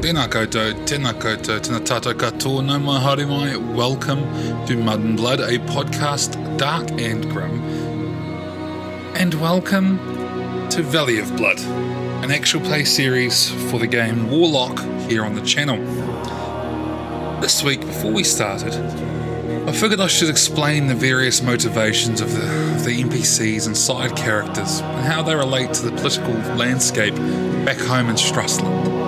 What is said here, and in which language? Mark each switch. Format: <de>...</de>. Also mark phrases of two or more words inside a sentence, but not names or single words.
<mi>koutou, tēnā koutou, tēnā tātou katoa, no mai haere mai.</mi> <en>Welcome to Mud and Blood, a podcast dark and grim. And welcome to Valley of Blood, an actual play series for the game Warlock here on the channel. This week, before we started, I figured I should explain the various motivations of the NPCs and side characters and how they relate to the political landscape back home in Strussland.</en>